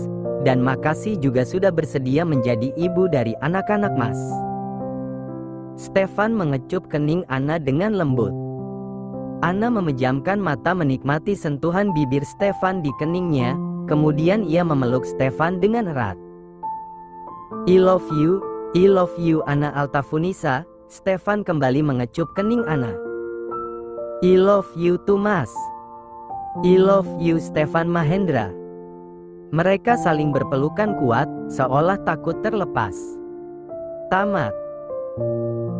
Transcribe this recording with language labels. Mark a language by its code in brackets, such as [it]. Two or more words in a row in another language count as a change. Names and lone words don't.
[id] Dan makasih juga sudah bersedia menjadi ibu dari anak-anak Mas. Stefan mengecup kening Ana dengan lembut. Ana memejamkan mata menikmati sentuhan bibir Stefan di keningnya. Kemudian ia memeluk Stefan dengan erat. [en] I love you Ana Altafunisa. [id] Stefan kembali mengecup kening Ana. [en] I love you too, Mas. I love you Stefan Mahendra. [id] Mereka saling berpelukan kuat, seolah takut terlepas. Tamat.